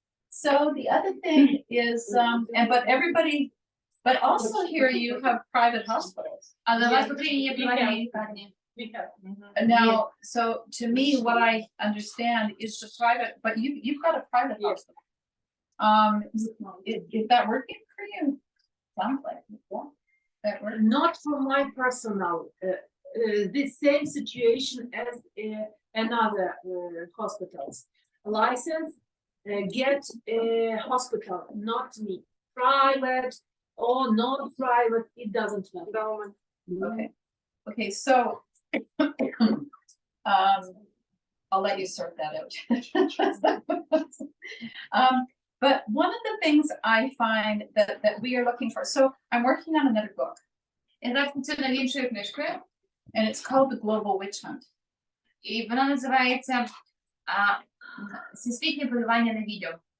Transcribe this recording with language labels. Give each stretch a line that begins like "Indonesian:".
English: So the other thing is, but everybody, but also here you have private hospitals.
Ukrainian: Але у вас в Україні є приватні лікарні.
English: Now, so to me, what I understand is the private, but you've got a private hospital. Is that working for you? Sounds like it. Yeah. That works. Not for my personal, the same situation as another hospitals. License, get a hospital, not me. Private or non-private, it doesn't matter. Okay. Okay, so I'll let you sort that out. But one of the things I find that we are looking for, so I'm working on another book,
Ukrainian: Я зараз працюю над іншою книжкою,
English: and it's called The Global Witch Hunt.
Ukrainian: і вона називається «Всесвітнє полювання на відео».